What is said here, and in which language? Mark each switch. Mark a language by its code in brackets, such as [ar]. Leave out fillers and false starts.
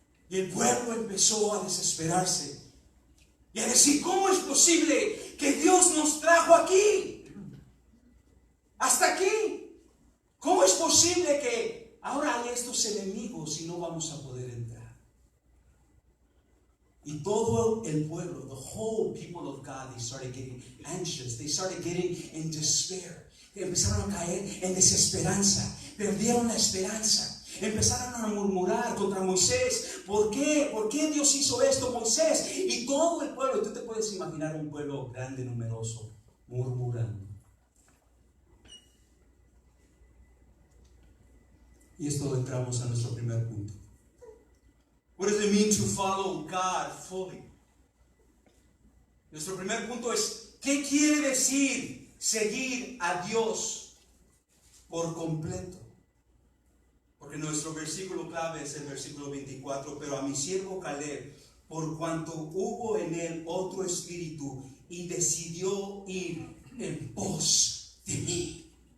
[es] Y el pueblo empezó a desesperarse y a decir, ¿cómo es posible que Dios nos trajo aquí? Hasta aquí. ¿Cómo es posible que ahora hay estos enemigos y no vamos a poder entrar? Y todo el pueblo, [en] the whole people of God, they started getting anxious. They started getting in despair. [es] Empezaron a caer en desesperanza. Perdieron la esperanza. Empezaron a murmurar contra Moisés. ¿Por qué? ¿Por qué Dios hizo esto, Moisés? Y todo el pueblo, tú te puedes imaginar un pueblo grande, numeroso, murmurando. Y esto entramos a nuestro primer punto. [en] What does it mean to follow God fully? [es] Nuestro primer punto es, ¿qué quiere decir seguir a Dios por completo? Porque nuestro versículo clave es el versículo 24, pero a mi siervo Caleb, por cuanto hubo en él otro espíritu y decidió ir en pos de mí.